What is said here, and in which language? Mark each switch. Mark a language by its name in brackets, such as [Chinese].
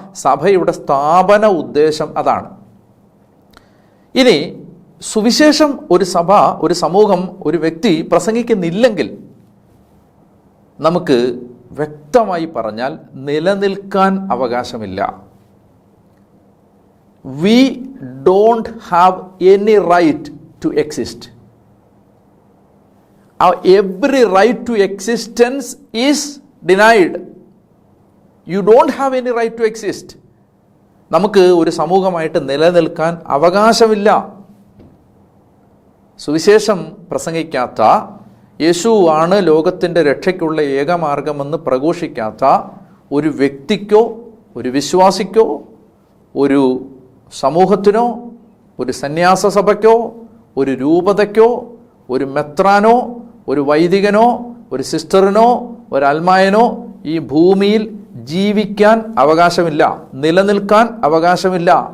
[Malayalam] സഭയുടെ സ്ഥാപന ഉദ്ദേശം അതാണ്. ഇനി സുവിശേഷം ഒരു സഭ, ഒരു സമൂഹം, ഒരു വ്യക്തി പ്രസംഗിക്കുന്നില്ലെങ്കിൽ നമുക്ക് വ്യക്തമായി പറഞ്ഞാൽ നിലനിൽക്കാൻ അവകാശമില്ല. [English] We don't have any right to exist. Our every right to existence is denied. You don't have any right to exist. [Malayalam] നമുക്ക് ഒരു സമൂഹമായിട്ട് നിലനിൽക്കാൻ അവകാശമില്ല. സുവിശേഷം പ്രസംഗിക്കാത്ത, യേശു ആണ് ലോകത്തിൻ്റെ രക്ഷയ്ക്കുള്ള ഏകമാർഗമെന്ന് പ്രഘോഷിക്കാത്ത ഒരു വ്യക്തിക്കോ ഒരു വിശ്വാസിക്കോ ഒരു സമൂഹത്തിനോ ഒരു സന്യാസ സഭയ്ക്കോ ഒരു രൂപതയ്ക്കോ ഒരു മെത്രാനോ ഒരു വൈദികനോ ഒരു സിസ്റ്ററിനോ ഒരു അൽമായനോ ഈ ഭൂമിയിൽ ജീവിക്കാൻ അവകാശമില്ല, നിലനിൽക്കാൻ അവകാശമില്ല.